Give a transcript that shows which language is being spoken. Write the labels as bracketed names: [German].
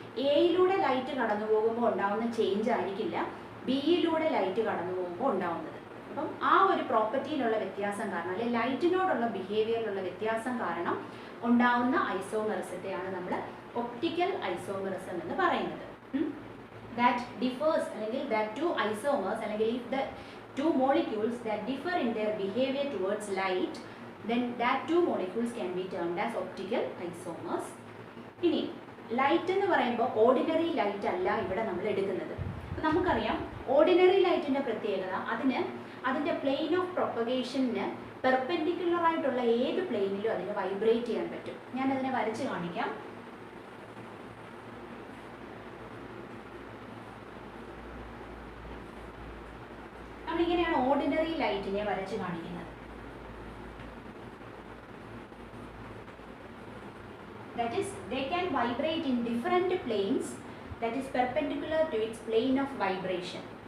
[Malayalam] എയിലൂടെ light കടന്നു പോകുമ്പോൾ ഉണ്ടാകുന്ന ചേഞ്ച് ആയിരിക്കില്ല ബിയിലൂടെ ലൈറ്റ് കടന്നു പോകുമ്പോൾ ഉണ്ടാകുന്നത്. അപ്പം ആ ഒരു പ്രോപ്പർട്ടിയിലുള്ള വ്യത്യാസം കാരണം, അല്ലെങ്കിൽ ലൈറ്റിനോടുള്ള ബിഹേവിയറിലുള്ള വ്യത്യാസം കാരണം ഉണ്ടാവുന്ന ഐസോമറിസത്തെയാണ് നമ്മൾ ഒപ്റ്റിക്കൽ ഐസോമറിസം എന്ന് പറയുന്നത്. [English] that differs [Malayalam] അല്ലെങ്കിൽ [English] That 2 isomers അല്ലെങ്കിൽ if the 2 molecules that differ in their behavior towards light, then that 2 molecules can be termed as optical isomers. [Malayalam] ഇനി ലൈറ്റ് എന്ന് പറയുമ്പോൾ ഓർഡിനറി ലൈറ്റ് അല്ല ഇവിടെ നമ്മൾ എടുക്കുന്നത്. നമുക്കറിയാം ഓർഡിനറി ലൈറ്റിൻ്റെ പ്രത്യേകത, അതിൻ്റെ പ്ലെയിൻ ഓഫ് പ്രൊപ്പഗേഷന് പെർപെൻഡിക്കുലർ ആയിട്ടുള്ള ഏത് പ്ലെയിനിലും അതിന് വൈബ്രേറ്റ് ചെയ്യാൻ പറ്റും. ഞാനതിനെ വരച്ച് കാണിക്കാം. നമ്മളിങ്ങനെയാണ് ഓർഡിനറി ലൈറ്റിനെ വരച്ച് കാണിക്കുന്നത്. [English] That is, they can vibrate in different planes that is perpendicular to its plane of vibration.